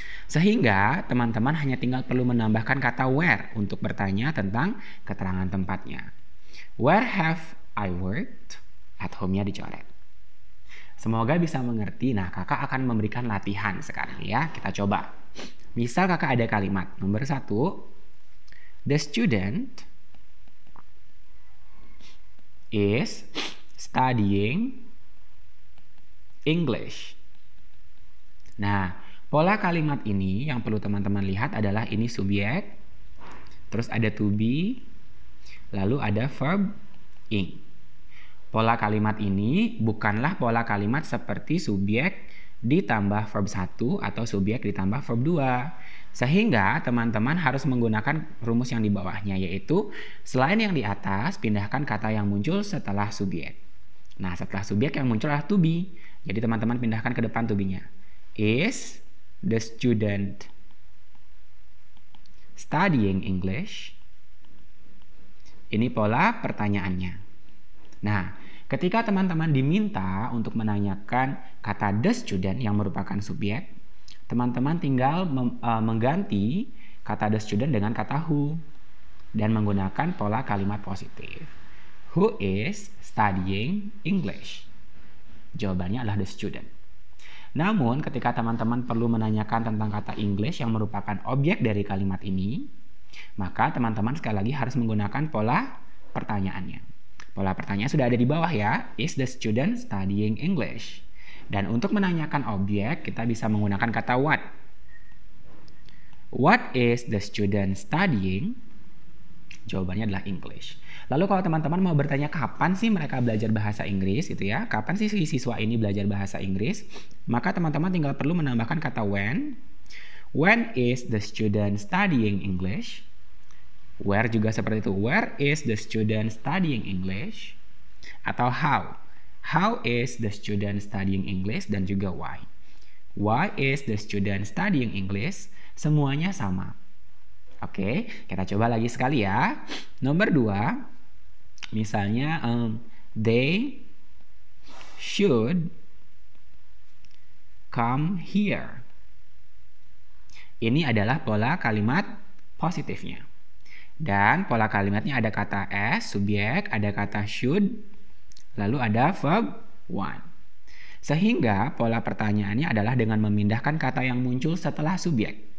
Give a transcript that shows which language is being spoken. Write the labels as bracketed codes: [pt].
[id] Sehingga teman-teman hanya tinggal perlu menambahkan kata where untuk bertanya tentang keterangan tempatnya. [en] Where have I worked? At home-nya dicoret. [id] Semoga bisa mengerti. Nah, kakak akan memberikan latihan sekarang ya. Kita coba. Misal kakak ada kalimat. Nomor 1. [en] The student is studying English. [id] Nah, pola kalimat ini yang perlu teman-teman lihat adalah ini subjek, terus ada to be, lalu ada verb ing. Pola kalimat ini bukanlah pola kalimat seperti subjek ditambah verb 1 atau subjek ditambah verb 2. Sehingga teman-teman harus menggunakan rumus yang di bawahnya, yaitu selain yang di atas, pindahkan kata yang muncul setelah subjek. Nah, setelah subjek yang muncul adalah to be. Jadi teman-teman pindahkan ke depan to be-nya. [en] Is the student studying English? [id] Ini pola pertanyaannya. Nah, ketika teman-teman diminta untuk menanyakan kata the student yang merupakan subjek, teman-teman tinggal mengganti kata the student dengan kata who dan menggunakan pola kalimat positif. [en] Who is studying English? [id] Jawabannya adalah the student. Namun, ketika teman-teman perlu menanyakan tentang kata English yang merupakan objek dari kalimat ini, maka teman-teman sekali lagi harus menggunakan pola pertanyaannya. Pola pertanyaan sudah ada di bawah ya. [en] Is the student studying English? [id] Dan untuk menanyakan objek, kita bisa menggunakan kata what. [en] What is the student studying? [id] Jawabannya adalah English. Lalu kalau teman-teman mau bertanya kapan sih mereka belajar bahasa Inggris gitu ya, kapan sih si siswa ini belajar bahasa Inggris, maka teman-teman tinggal perlu menambahkan kata when. [en] When is the student studying English? [id] Where juga seperti itu. [en] Where is the student studying English? [id] Atau how. [en] How is the student studying English? [id] Dan juga why. [en] Why is the student studying English? [id] Semuanya sama. Oke, kita coba lagi sekali ya. Nomor 2, misalnya [en] they should come here. [id] Ini adalah pola kalimat positifnya. Dan pola kalimatnya ada kata as, subjek, ada kata should, lalu ada verb want. Sehingga pola pertanyaannya adalah dengan memindahkan kata yang muncul setelah subjek.